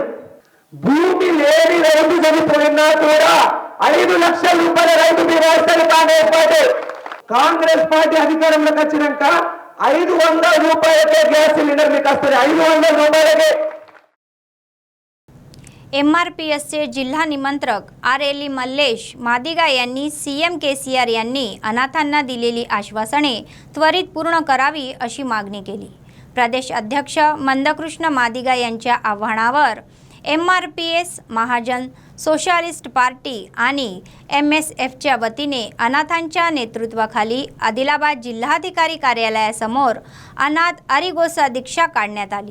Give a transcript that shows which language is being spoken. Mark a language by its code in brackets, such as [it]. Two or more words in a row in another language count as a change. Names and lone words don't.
[te] భూమి లేని రైతు చనిపోయినా కూడా 5 లక్షల రూపాయల రైతు బీమా ఇస్తుంది కాంగ్రెస్ పార్టీ. కాంగ్రెస్ పార్టీ అధికారంలోకి వచ్చినాక 500 రూపాయలకే [en] gas cylinder [te] మీకు వస్తుంది, 500 రూపాయలకే. [mr] MRPSचे जिल्हा निमंत्रक आरेली मल्लेश मादिगा यांनी CM केसीआर यांनी अनाथांना दिलेली आश्वासने त्वरित पूर्ण करावी अशी मागणी केली. प्रदेश अध्यक्ष मंदकृष्ण मादिगा यांच्या आव्हानावर MRPS महाजन सोशलिस्ट पार्टी आणि MSFच्या वतीने अनाथांच्या नेतृत्वाखाली आदिलाबाद जिल्हाधिकारी कार्यालयासमोर अनाथ अरिगोसा दीक्षा काढण्यात आली.